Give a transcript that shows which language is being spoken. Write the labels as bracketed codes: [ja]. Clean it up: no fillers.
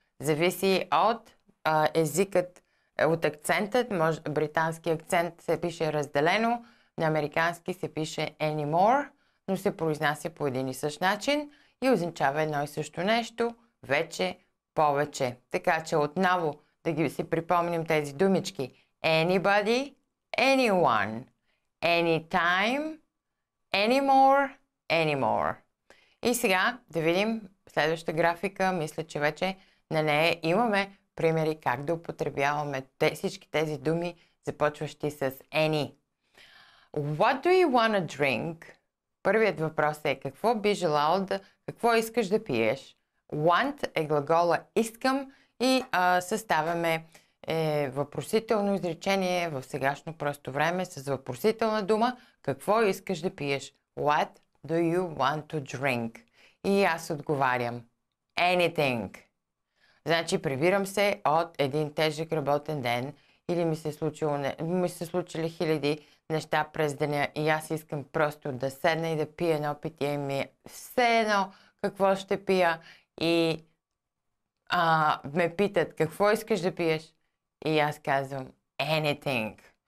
[bg] Зависи от езикът, от акцентът. Британски акцент се пише разделено. На американски се пише anymore, но се произнася по един и същ начин и означава едно и също нещо. Вече, повече. Така че отново да ги си припомним тези думички. [en] Anybody, anyone, anytime, anymore, anymore. [bg] И сега да видим следващата графика. Мисля, че вече на нея имаме примери как да употребяваме всички тези думи, започващи с any. [en] What do you want to drink? [bg] Първият въпрос е какво би желал какво искаш да пиеш? Want е глагола искам и съставяме въпросително изречение в сегашно просто време с въпросителна дума. Какво искаш да пиеш? [en] What do you want to drink? [bg] И аз отговарям. Anything. Значи прибирам се от един тежък работен ден или ми се случили хиляди неща през деня и аз искам просто да седна и да пия едно питие и ми е все едно какво ще пия и ме питат какво искаш да пиеш и аз казвам anything.